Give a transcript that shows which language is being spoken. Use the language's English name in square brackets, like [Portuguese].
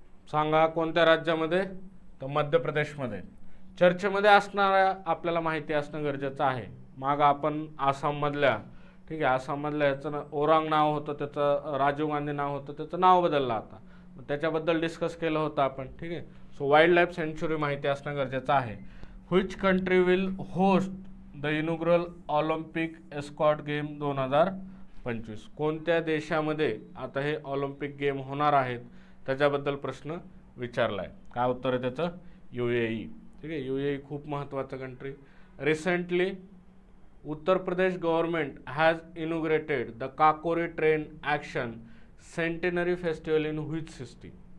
[Marathi] सांगा कोणत्या राज्यामध्ये? तर मध्य प्रदेशमध्ये. चर्चेमध्ये असणाऱ्या आपल्याला माहिती असणं गरजेचं आहे. मागं आपण आसाममधल्या, ठीक आहे, आसाममधल्या ह्याचं ओरांग नाव होतं, त्याचं राजीव गांधी नाव होतं, त्याचं नाव बदललं आता. त्याच्याबद्दल डिस्कस केलं होतं आपण. ठीक आहे. सो वाईल्ड लाईफ सँच्युरी माहिती असणं गरजेचं आहे. [English] Which country will host the inaugural Olympic esports game 2025. [Marathi] कोणत्या देशामध्ये आता हे ऑलिम्पिक गेम होणार आहेत त्याच्याबद्दल प्रश्न विचारला आहे. काय उत्तर आहे त्याचं? UAE. ठीक आहे. UAE खूप महत्त्वाचं country. [English] Recently Uttar Pradesh government has inaugurated the Kakori train action centenary festival in which city.